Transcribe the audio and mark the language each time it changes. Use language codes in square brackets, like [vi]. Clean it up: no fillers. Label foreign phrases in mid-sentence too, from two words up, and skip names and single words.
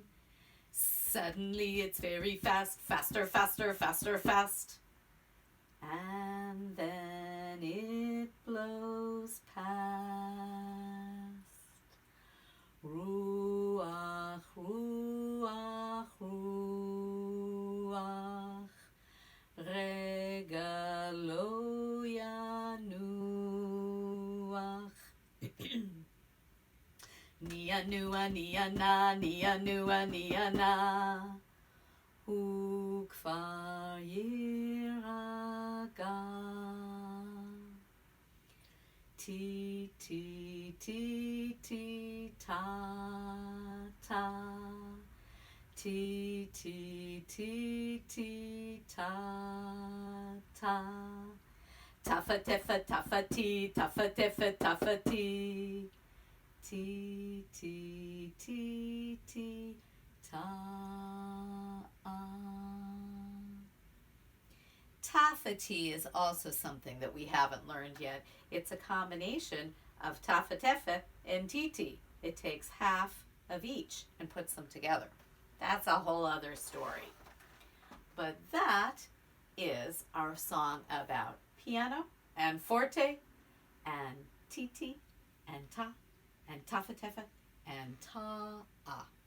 [en] Suddenly it's very fast, faster, faster, faster, fast. And then it blows past. [he] רוח, רוח, רוח, רגע לא ינוח. Nia nua nia na, nia nua nia na. וכבר ירגע. Ti, ti, ti, ti, ta, ta. Ti, ti, ti, ti, ta, ta. Tafa-tefa, tafa-ti, tafa-tefa, tafa-ti. Ti, ti, ti, ti, ta. [en] Tafa-ti is also something that we haven't learned yet. It's a combination of tafa-tefa and titi. It takes half of each and puts them together. That's a whole other story. But that is our song about piano and forte and titi and ta and tafa-tefa and ta-a.